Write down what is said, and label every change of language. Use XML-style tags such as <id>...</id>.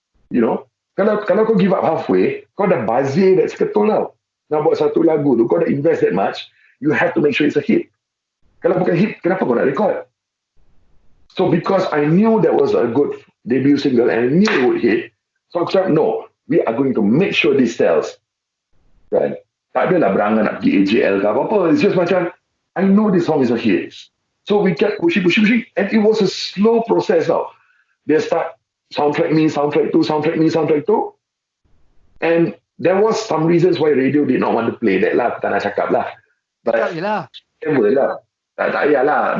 <ms>You know, kalau kau give up halfway, kau dah bazir that seketul tau. Nak buat satu lagu tu, kau dah</ms> <en>invest that much, you have to make sure it's a hit.</en> <ms>Kalau bukan hit, kenapa kau nak record?</ms> <en>So because I knew that was a good debut single and I knew it would hit, so</en> <ms>aku cakap,</ms> <en>no, we are going to make sure this sells.</en> <ms>Kan? Tak adalah berangan nak pergi AJL ke apa-apa.</ms> <en>It's just macam, I know this song is a hit. So we kept pushing, and it was a slow process now. They start soundtrack me, soundtrack two. And there was some reasons why radio did not want to play that lah.</en> <ms>Tak nak cakap lah.</ms> <en>But whatever lah.</en> <ms>Tak payah lah.</ms>